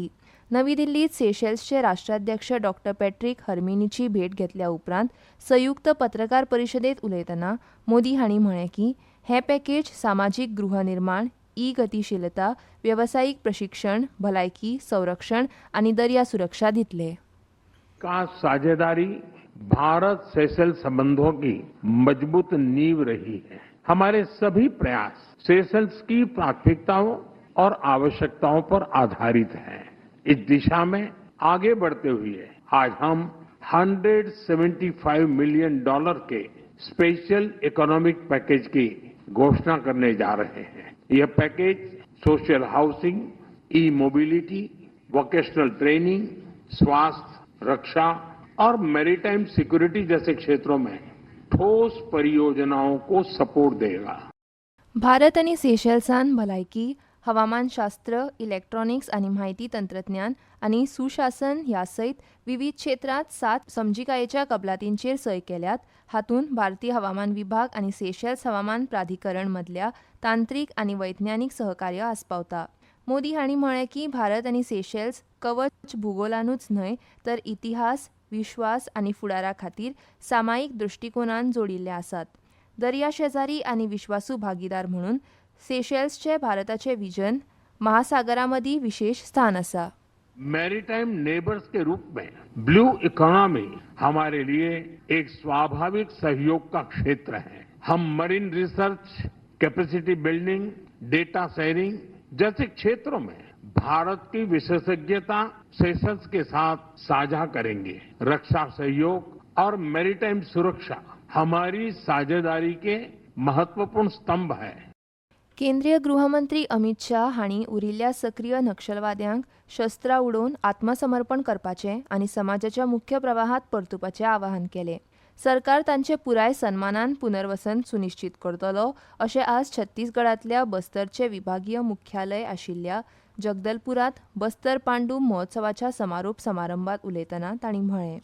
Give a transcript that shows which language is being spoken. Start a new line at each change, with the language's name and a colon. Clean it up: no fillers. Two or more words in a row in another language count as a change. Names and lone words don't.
Konkani: नवी दिल्लीत सेशेल्सचे राष्ट्राध्यक्ष डॉ. पॅट्रीक हर्मिनीची भेट घेतल्या उपरांत संयुक्त पत्रकार परिशदेंत उलयतना मोदी हांणी म्हळें की हें पॅकेज सामाजीक गृहनिर्माण, गतिशीलता, व्यावसायिक प्रशिक्षण, भलायकी, संरक्षण आनी दर्या सुरक्षा दितले.
Hindi: का साझेदारी भारत सेशेल्स संबंधों की मजबूत नींव रही है. हमारे सभी प्रयास सेशेल्स की प्राथमिकताओं और आवश्यकताओं पर आधारित हैं. इस दिशा में आगे बढ़ते हुए आज हम $175 मिलियन के
English: special economic package
Hindi: की घोषणा करने जा रहे हैं. यह पैकेज
English: social housing,
Hindi: मोबिलिटी,
English: vocational training,
Hindi: स्वास्थ्य, रक्षा और
English: maritime security
Hindi: जैसे क्षेत्रों में ठोस परियोजनाओं को सपोर्ट देगा.
Konkani: भारत आनी सेशेल्सान भलायकी, हवामानशास्त्र, इलेक्ट्रॉनिक्स आनी म्हायती तंत्रज्ञान आनी सुशासन ह्या सयत विविध क्षेत्रांत 7 समजिकायेच्या कबलातींचेर सय केल्यात. हातूंत भारतीय हवामान विभाग आनी सेशेल्स हवामान प्राधिकरण मदल्या तांत्रीक आनी वैज्ञानीक सहकार्य आस्पावता. मोदी हांणी म्हळें की भारत आनी सेशेल्स कवच भुगोलानूच न्हय तर इतिहास, विश्वास आनी फुडारा खातीर सामायिक दृश्टिकोनान जोडिल्ले आसात. दर्या शेजारी आनी विश्वासू भागीदार म्हणून सेशेल्सचे भारताचे विजन महासागरामदी विशेष स्थान आसा.
English: maritime neighbours
Hindi: के रूप में
English: blue economy
Hindi: हमारे लिए एक स्वाभाविक सहयोग का क्षेत्र है. हम
English: marine research, capacity building, data sharing
Hindi: जैसे क्षेत्रों में भारत की विशेषज्ञता सेशेल्स के साथ साझा करेंगे. रक्षा सहयोग और मैरीटाइम सुरक्षा हमारी साझेदारी के महत्वपूर्ण स्तंभ है.
Konkani: केंद्रीय गृहमंत्री अमित शाह हांणी उरिल्ल्या सक्रीय नक्षलवाद्यांक शस्त्रां उडोवन आत्मसमर्पण करपाचें आनी समाजाच्या मुख्य प्रवाहांत परतुपाचें आवाहन केलें. सरकार तांचे पुराय सन्मानान पुनर्वसन सुनिश्चित करतलो अशें आज छत्तीसगडांतल्या बस्तरचे विभागीय मुख्यालय आशिल्ल्या जगदलपुरांत बस्तर पांडू महोत्सवाच्या समारोप समारंभात उलयतना तांणी म्हळें.